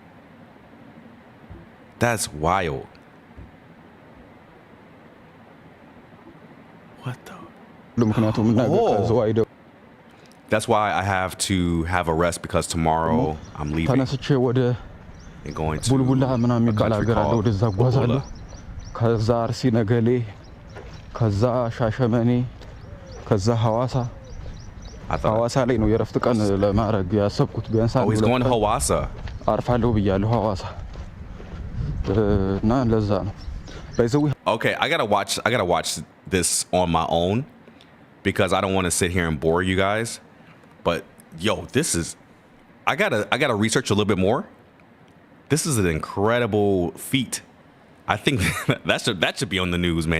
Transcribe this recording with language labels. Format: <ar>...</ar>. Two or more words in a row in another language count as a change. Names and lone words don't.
<en>That's wild. What the? Oh. That's why I have to have a rest because tomorrow I'm leaving and going to</en> <am>ቡልቡላ ምናምን</am> <en>a</en> <am>የሚባል</am> <en>country</en> <am>ሀገር አለ።</am> <en>called</en> <am>ወደዛ ጓዛለሁ።</am> <en>Ebola.</en> <am>ከዛ አርሲ ነገሌ፣ ከዛ ሻሸመኔ፣ ከዛ ሐዋሳ።</am> <en>I thought.</en> <am>ሐዋሳ ላይ ነው የረፍት ቀን ለማድረግ ያሰብኩት። ቢያንስ</am> <en>Oh, he's going to Hawassa.</en> <am>አርፋለሁ ብያለሁ ሐዋሳ እና ለዛ ነው ባይዘው</am> <en>Okay, I gotta watch this on my own because I don't want to sit here and bore you guys. But yo, this is I gotta research a little bit more. This is an incredible feat. I think that should be on the news, man.</en>